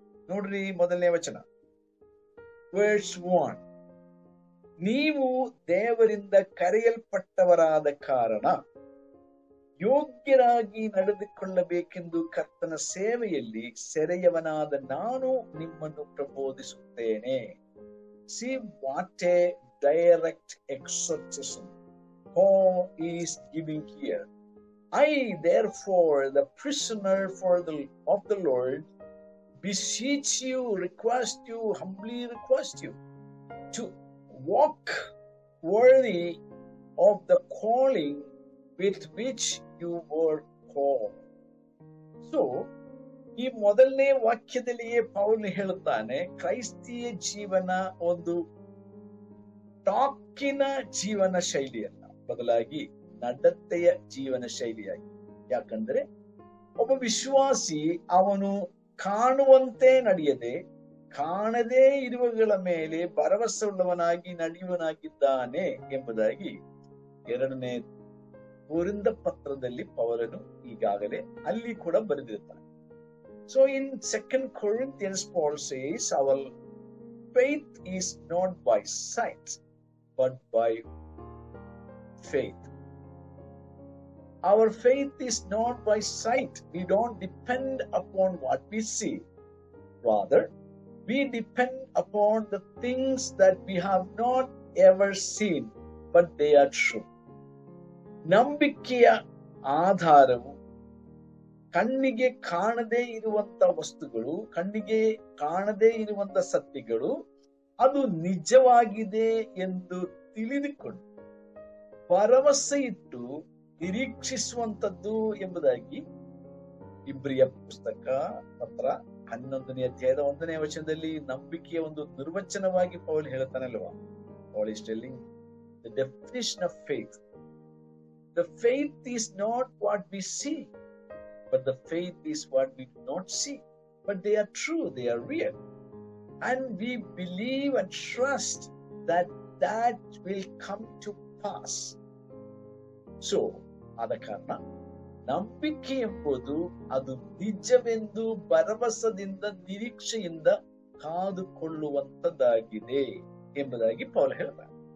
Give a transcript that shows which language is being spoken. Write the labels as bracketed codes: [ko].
[kn] ನೋಡ್ರಿ, ಮೊದಲನೇ ವಚನ, ವರ್ಸ್ 1. ನೀವು ದೇವರಿಂದ ಕರೆಯಲ್ಪಟ್ಟವರಾದ ಕಾರಣ ಯೋಗ್ಯರಾಗಿ ನಡೆದುಕೊಳ್ಳಬೇಕೆಂದು ಕರ್ತನ ಸೇವೆಯಲ್ಲಿ ಸೆರೆಯವನಾದ ನಾನು ನಿಮ್ಮನ್ನು ಪ್ರಬೋಧಿಸುತ್ತೇನೆ. [en] See what a direct exhortation Paul is giving here. I, therefore, the prisoner of the Lord, beseech you, humbly request you, to walk worthy of the calling with which you were called. [kn] So, ಈ ಮೊದಲನೇ ವಾಕ್ಯದಲ್ಲಿಯೇ Paul ಹೇಳುತ್ತಾನೆ, ಕ್ರೈಸ್ತೀಯ ಜೀವನ ಒಂದು ಟಾಕಿನ ಜೀವನ ಶೈಲಿಯಲ್ಲ, ಬದಲಾಗಿ ನಡತೆಯ ಜೀವನ ಶೈಲಿಯಾಗಿ. ಯಾಕಂದ್ರೆ ಒಬ್ಬ ವಿಶ್ವಾಸಿ ಅವನು ಕಾಣುವಂತೆ ನಡೆಯದೆ ಕಾಣದೇ ಇರುವಗಳ ಮೇಲೆ ಭರವಸೆ ಉಳ್ಳವನಾಗಿ ನಡೆಯುವನಾಗಿದ್ದಾನೆ ಎಂಬುದಾಗಿ 2ನೇ ಕೊರಿಂಥ ಪತ್ರದಲ್ಲಿ ಪೌಲನು ಈಗಾಗಲೇ ಅಲ್ಲಿ ಕೂಡ ಬರೆದಿರುತ್ತಾನೆ. [en] So in 2 Corinthians, Paul says, our faith is not by sight, but by faith. Our faith is not by sight. We don't depend upon what we see. Rather, we depend upon the things that we have not ever seen, but they are true. [kn] ನಂಬಿಕೆಯ ಆಧಾರವು ಕಣ್ಣಿಗೆ ಕಾಣದೇ ಇರುವಂತ ವಸ್ತುಗಳು, ಕಣ್ಣಿಗೆ ಕಾಣದೇ ಇರುವಂತ ಸತ್ಯಗಳು, ಅದು ನಿಜವಾಗಿದೆ ಎಂದು ತಿಳಿದುಕೊಂಡು ಭರವಸೆ ಇಟ್ಟು ನಿರೀಕ್ಷಿಸುವಂತದ್ದು ಎಂಬುದಾಗಿ ಇಬ್ರಿಯ ಪತ್ರ 11ನೇ ಅಧ್ಯಾಯದ 1ನೇ ವಚನದಲ್ಲಿ ನಂಬಿಕೆಯ ಒಂದು ನಿರ್ವಚನವಾಗಿ Paul ಹೇಳ್ತಾನಲ್ವಾ. [en] Paul is telling the definition of faith. The faith is not what we see, but the faith is what we do not see. But they are true, they are real. And we believe and trust that will come to pass. [kn] So, ಆದ ಕಾರಣ ನಂಬಿಕೆ ಎಂಬುದು ಅದು ನಿಜವೆಂದು ಭರವಸದಿಂದ ನಿರೀಕ್ಷೆಯಿಂದ ಕಾದುಕೊಳ್ಳುವಂತದ್ದಾಗಿದೆ ಎಂಬುದಾಗಿ Paul ಹೇಳ್ತಾರೆ.